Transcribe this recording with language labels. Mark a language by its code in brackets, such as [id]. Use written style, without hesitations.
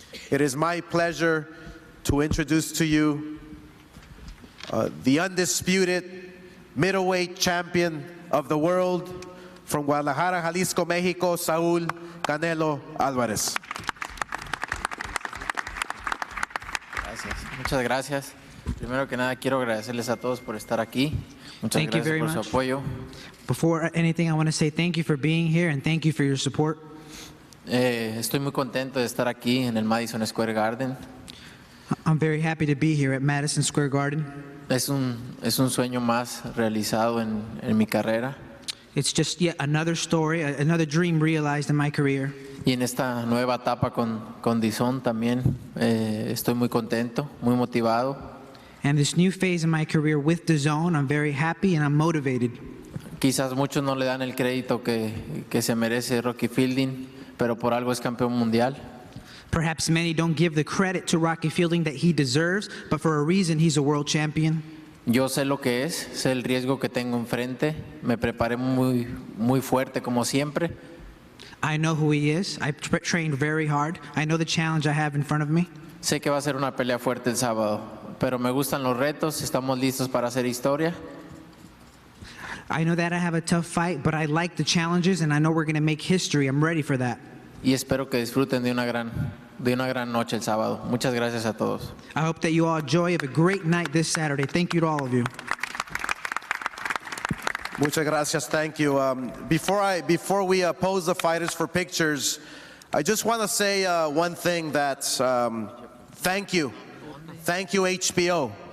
[en] It is my pleasure to introduce to you the undisputed middleweight champion of the world from Guadalajara, Jalisco, Mexico, Saul Canelo Alvarez. [es] Gracias. Muchas gracias. Primero que nada quiero agradecerles a todos por estar aquí. Muchas [en] Thank you [es] gracias [en] very [es] por su [en] much. [es] apoyo. [en] Before anything, I want to say thank you for being here and thank you for your support. [es] Estoy muy contento de estar aquí en el Madison Square Garden. [en] I'm very happy to be here at Madison Square Garden. [es] Es un sueño más realizado en mi carrera. [en] It's just yet another story, another dream realized in my career. [es] Y en esta nueva etapa con DAZN también estoy muy contento, muy motivado. [en] And this new phase in my career with DAZN, I'm very happy and I'm motivated. [es] Quizás muchos no le dan el crédito que se merece Rocky Fielding, pero por algo es campeón mundial. [en] Perhaps many don't give the credit to Rocky Fielding that he deserves, but for a reason he's a world champion. [es] Yo sé lo que es, sé el riesgo que tengo enfrente, me preparé muy fuerte como siempre. [en] I know who he is. I trained very hard. I know the challenge I have in front of me. [es] Sé que va a ser una pelea fuerte el sábado, pero me gustan los retos, estamos listos para hacer historia. [en] I know that I have a tough fight, but I like the challenges and I know we're going to make history. I'm ready for that. [es] Y espero que disfruten de una gran noche el sábado. Muchas gracias a todos. [en] I hope that you all enjoy a great night this Saturday. Thank you to all of you. [es] Muchas gracias. [en] Thank you. Before we pose the fighters for pictures, I just want to say one thing. That thank you HBO.